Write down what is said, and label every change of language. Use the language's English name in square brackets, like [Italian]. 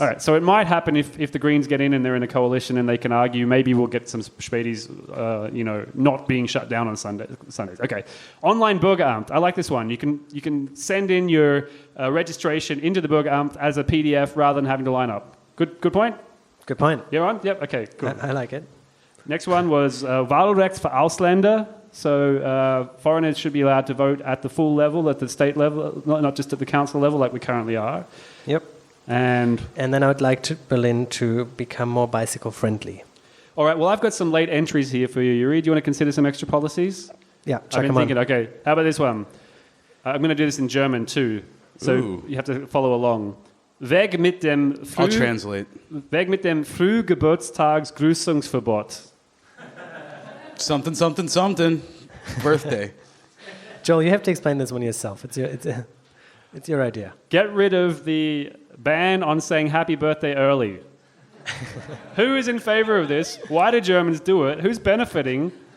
[English] All right, so it might happen if the Greens get in and they're in a coalition and they can argue, maybe we'll get some Spätis, not being shut down on Sundays. Okay, online Bürgeramt. I like this one. You can send in your registration into the Bürgeramt as a PDF rather than having to line up. Good point? Good point. You're on? Yep, okay, cool. I like it. Next one was [German] Wahlrecht für Ausländer. [English] So foreigners should be allowed to vote at the full level, at the state level, not just at the council level like we currently are. Yep. And then I would like Berlin to become more bicycle friendly. All right, well, I've got some late entries here for you, Yuri. Do you want to consider some extra policies? Yeah, I've been thinking, okay, how about this one? I'm going to do this in German too, so you have to follow along. [German] Weg mit dem [English] I'll translate. [German] Weg mit dem Frühgeburtstagsgrüßungsverbot. [English] Something, something, something. Birthday. Joel, you have to explain this one yourself. It's your idea. Get rid of the ban on saying happy birthday early. Who is in favor of this? Why do Germans do it? Who's benefiting?